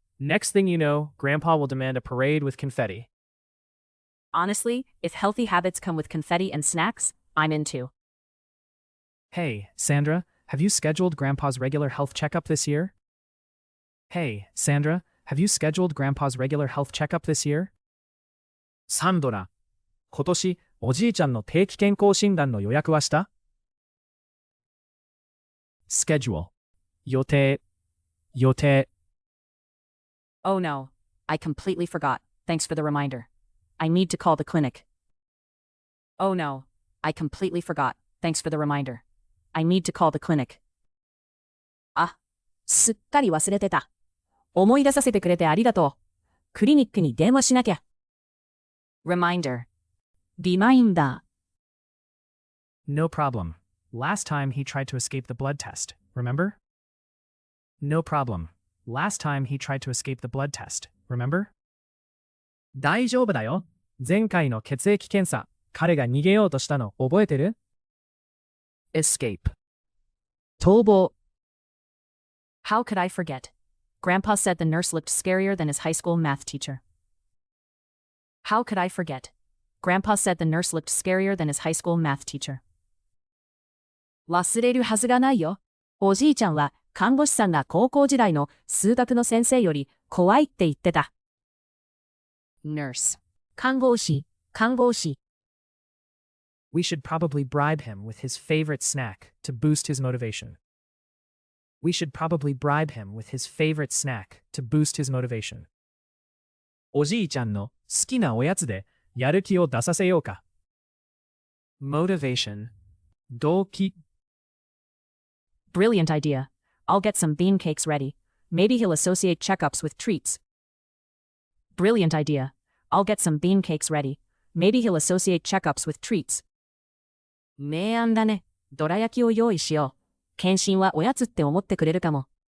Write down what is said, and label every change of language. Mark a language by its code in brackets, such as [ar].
[en] Next thing you know, Grandpa will demand a parade with confetti. Honestly, if healthy habits come with confetti and snacks, I'm in too. Hey, Sandra, have you scheduled Grandpa's regular health checkup this year? Hey, Sandra, have you scheduled Grandpa's regular health checkup this year? [ja] サンドラ、今年おじいちゃんの定期健康診断の予約はした? [en] Schedule. 予定 Oh no, I completely forgot. Thanks for the reminder. I need to call the clinic. Oh no, I completely forgot. Thanks for the reminder. I need to call the clinic. [ja] あ、すっかり忘れてた。思い出させてくれてありがとう。クリニックに電話しなきゃ。 [en] Reminder. Reminder. No problem. Last time he tried to escape the blood test, remember? No problem. Last time he tried to escape the blood test, remember? [ja] 大丈夫だよ。前回の血液検査、彼が逃げようとしたの覚えてる? [en] Escape. 逃亡 How could I forget? Grandpa said the nurse looked scarier than his high school math teacher. How could I forget? Grandpa said the nurse looked scarier than his high school math teacher. [ja] 忘れるはずがないよ。おじいちゃんは看護師さんが高校時代の数学の先生より怖いって言ってた。 [en] Nurse. 看護師。 We should probably bribe him with his favorite snack to boost his motivation. We should probably bribe him with his favorite snack to boost his motivation. [ja] おじいちゃんの好きなおやつでやる気を出させようか。 [en] Motivation. 動機 Brilliant idea. I'll get some bean cakes ready. Maybe he'll associate checkups with treats. Brilliant idea. I'll get some bean cakes ready. Maybe he'll associate checkups with treats. [ja] 明暗だね。どら焼きを用意しよう。検診はおやつって思ってくれるかも。